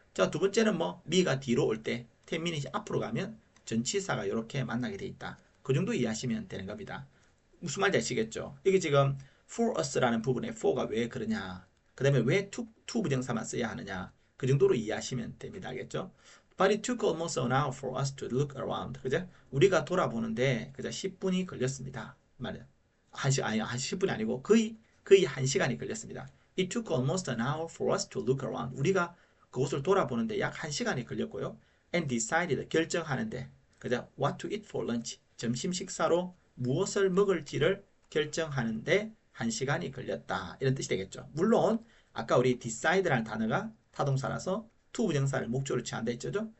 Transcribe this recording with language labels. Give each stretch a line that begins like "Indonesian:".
Korean: 자, 두 번째는 뭐 me가 뒤로 올 때 10 minutes 앞으로 가면 전치사가 이렇게 만나게 돼 있다. 그 정도 이해하시면 되는 겁니다. 무슨 말인지 아시겠죠? 이게 지금
English: for us
Korean: 라는 부분에 for가 왜 그러냐, 그 다음에 왜 to 부정사만 써야 하느냐, 그 정도로 이해하시면 됩니다. 알겠죠?
English: But it took almost an hour for us to look around.
Korean: 그죠? 우리가 돌아보는데 그저 10분이 걸렸습니다. 말이야. 10분이 아니고 거의 1시간이 걸렸습니다.
English: It took almost an hour for us to look around.
Korean: 우리가 그곳을 돌아보는데 약 1시간이 걸렸고요.
English: And decided
Korean: 결정하는데 그죠?
English: What to eat for lunch.
Korean: 점심 식사로 무엇을 먹을지를 결정하는데 1시간이 걸렸다. 이런 뜻이 되겠죠. 물론 아까 우리 decide라는 단어가 타동사라서 to 부정사를 목적으로 취한다 했죠.